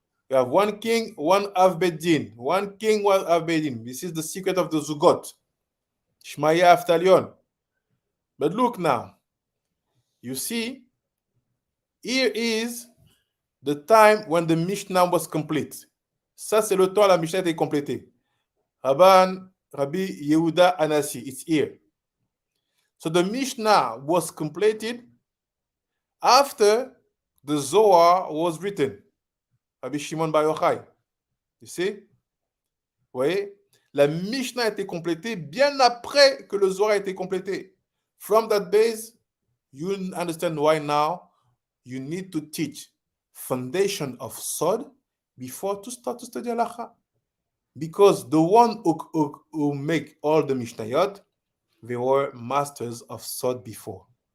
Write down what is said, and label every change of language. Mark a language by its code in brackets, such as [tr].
[en] You have one king, one Av Beddin. One king, one Av Beddin. This is the secret of the Zugot. Shmaya Aftalion. But look now. You see, here is the time when the Mishnah was complete. [fr] Ça, c'est le temps où la Mishnah était complétée. [en] Rabbi Yehuda Anasi, it's here. So the Mishnah was completed after the Zohar was written. Rabbi Shimon Bar Yochai. You see? [fr] Vous voyez? La Mishnah a été complétée bien après que le Zohar a été complété. [en] From that base, you understand why now you need to teach foundation of Sod before to start to study halacha. Because the one who make all the Mishnayot, they were masters of Sod before.